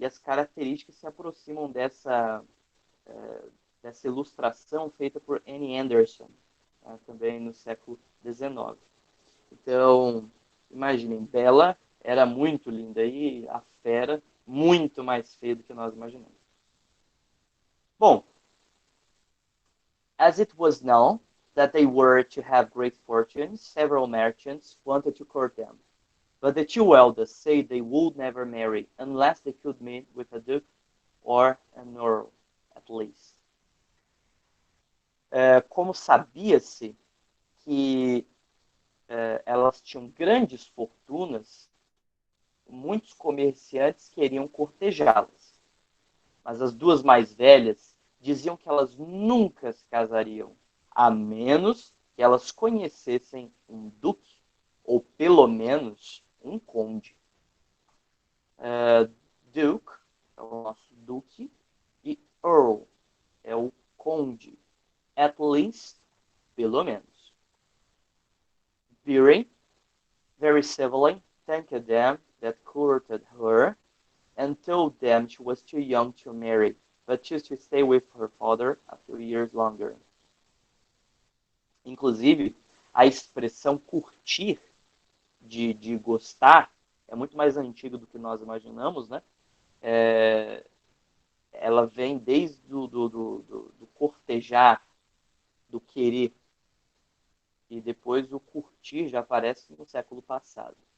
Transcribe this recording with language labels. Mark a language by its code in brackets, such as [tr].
[pt] E as características se aproximam dessa ilustração feita por Annie Anderson, né, também no século XIX. Então, imaginem, Bella era muito linda e a fera muito mais feia do que nós imaginamos. [en] Bom, as it was known that they were to have great fortunes, several merchants wanted to court them. But the two eldest said they would never marry unless they could meet with a duke or an earl, at least. [pt] Como sabia-se que elas tinham grandes fortunas, muitos comerciantes queriam cortejá-las. Mas as duas mais velhas diziam que elas nunca se casariam, a menos que elas conhecessem um duque, ou pelo menos um conde. Duke é o nosso duque, e Earl é o conde. [en] At least, [pt] pelo menos. [en] Beering very civilly thanked them that courted her and told them she was too young to marry, but chose to stay with her father a few years longer. [pt] Inclusive, a expressão curtir, de gostar, é muito mais antiga do que nós imaginamos, né? Ela vem desde do cortejar, do querer, e depois o curtir já aparece no século passado.